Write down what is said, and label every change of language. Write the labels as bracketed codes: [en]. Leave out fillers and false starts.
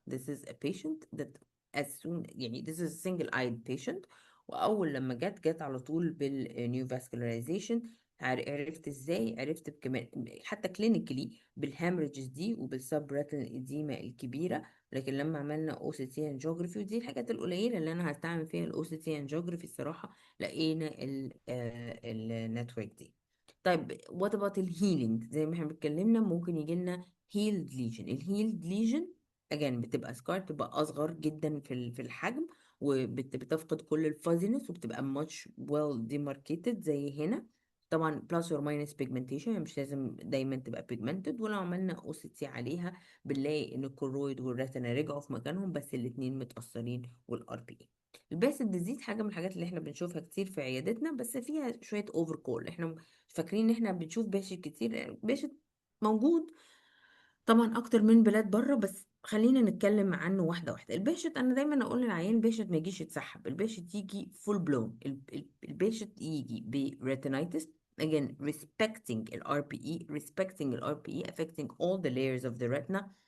[en] This is a patient that as soon يعني this is a single eyed patient، [ar] وأول لما جت على طول بالنيوفاسكولاريزيشن. عرفت ازاي؟ عرفت كمان حتى كلينيكلي بالهامرجز دي وبالسب ريتنال اديما الكبيره. لكن لما عملنا او سي تي انجيوجرافي، ودي الحاجات القليله اللي انا هستعمل فيها الاو سي تي انجيوجرافي الصراحه، لقينا النتورك دي. طيب [en] what about [ar] الهيلينج؟ زي ما احنا اتكلمنا ممكن يجي لنا هيلد ليجن. الهيلد ليجن again بتبقى سكار، بتبقى اصغر جدا في الحجم، وبتفقد كل الفازينس، وبتبقى [en] much well demarcated [ar] زي هنا. طبعا [en] plus or minus pigmentation، [ar] يعني مش لازم دايما تبقى pigmented. ولو عملنا OCT عليها بنلاقي ان الكورويد والريتنا رجعوا في مكانهم، بس الاتنين متأثرين والار بي اي. الباسل ديزيز حاجة من الحاجات اللي احنا بنشوفها كتير في عيادتنا، بس فيها شوية اوفر كول. احنا فاكرين ان احنا بنشوف باشا كتير، باشا موجود طبعا اكتر من بلاد بره، بس خلينا نتكلم عنه واحده واحده. الباشت انا دايما اقول للعيان الباشت ما يجيش يتسحب، الباشت يجي فول بلون. الباشت يجي بريتينايتس [en] again respecting ال RPE respecting ال RPE affecting all the layers of the retina.